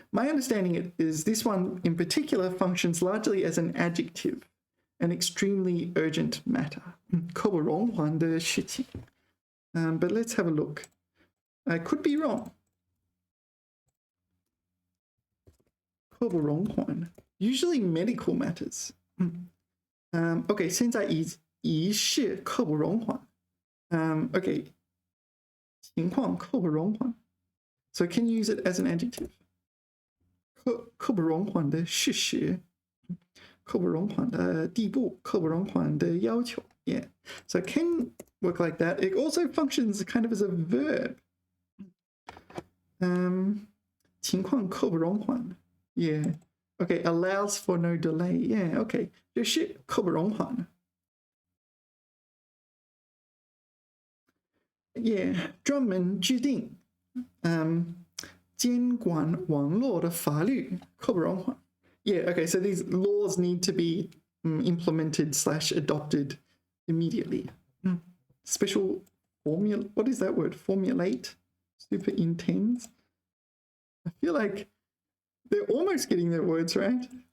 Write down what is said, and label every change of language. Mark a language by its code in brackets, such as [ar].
[en] My understanding is this one in particular functions largely as an adjective, an extremely urgent matter. [zh] 刻不容缓的事情. [en] But let's have a look. I could be wrong. 刻不容缓, usually medical matters. [zh] Okay, 现在已是刻不容缓. Okay, 情况刻不容缓. [en] So can you use it as an adjective? [zh] 刻不容缓的事实, 刻不容缓的地步, 刻不容缓的要求. [en] Yeah, so it can work like that. It also functions kind of as a verb. [zh] 情况刻不容缓. [en] Yeah, okay, allows for no delay. [zh] Yeah, okay, 这是刻不容缓. Yeah, 专门制定监管网络的法律刻不容缓. [en] Yeah, okay, so these laws need to be implemented / adopted immediately. Special formula, what is that word? Formulate? Superintends? I feel like they're almost getting their words right.